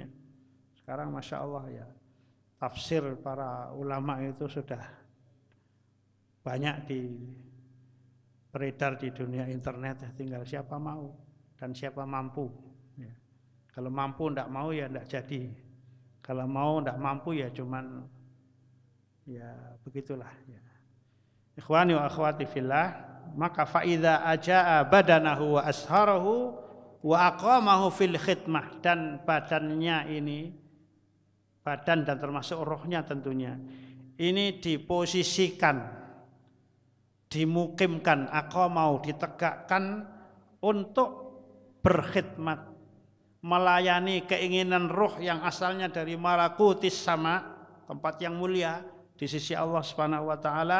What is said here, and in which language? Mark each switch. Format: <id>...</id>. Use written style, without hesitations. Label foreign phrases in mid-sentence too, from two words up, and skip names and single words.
<id>Sekarang</id> <ar>ما شاء الله</ar> <id>ya, tafsir para ulama itu sudah banyak beredar di dunia internet, tinggal siapa mau dan siapa mampu ya. Kalau mampu tidak mau ya tidak jadi, kalau mau tidak mampu ya cuman ya begitulah ya.</id> <ar>إخواني وأخواتي في الله, maka فإذا جاء بدنه وأسره و أقامه في الخدمة,</ar> <id>dan badannya ini, badan dan termasuk rohnya tentunya, ini diposisikan, dimukimkan, aqamahu, ditegakkan untuk berkhidmat, melayani keinginan roh yang asalnya dari</id> <ar>ملكوت السماء,</ar> <id>tempat yang mulia di sisi Allah</id> <ar>سبحانه وتعالى.</ar>